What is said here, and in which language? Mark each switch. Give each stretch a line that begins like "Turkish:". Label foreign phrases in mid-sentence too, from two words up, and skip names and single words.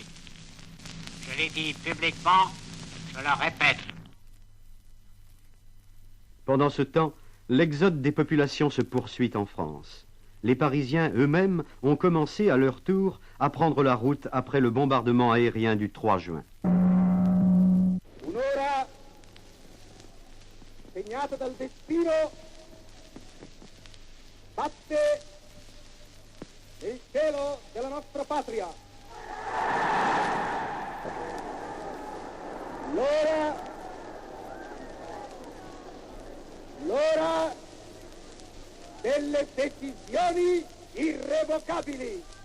French: Je l'ai dit publiquement, je le répète. Pendant ce temps, l'exode des populations se poursuit en France. Les Parisiens eux-mêmes ont commencé à leur tour à prendre la route après le bombardement aérien du 3 juin.
Italian: Un'ora segnata dal destino batte nel cielo della nostra patria. L'ora delle decisioni irrevocabili.